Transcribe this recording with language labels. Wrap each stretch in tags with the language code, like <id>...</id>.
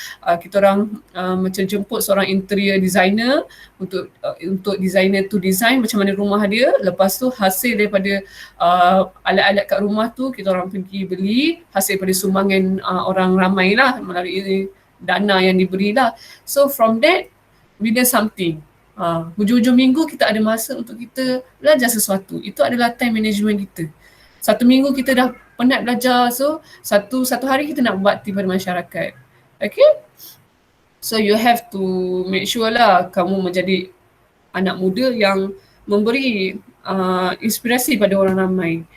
<ms>Kita orang macam jemput seorang interior designer untuk designer tu design macam mana rumah dia. Lepas tu hasil daripada alat-alat kat rumah tu kita orang pergi beli hasil daripada sumbangan orang ramai lah melalui dana yang diberi lah.</ms> <en>So from that we learn something.</en> <ms>Hujung-hujung minggu kita ada masa untuk kita belajar sesuatu. Itu adalah time management kita. Satu minggu kita dah penat belajar, so satu hari kita nak bakti pada masyarakat. Okay?</ms> <en>So you have to make sure</en> <ms>lah kamu menjadi anak muda yang memberi inspirasi pada orang ramai.</ms>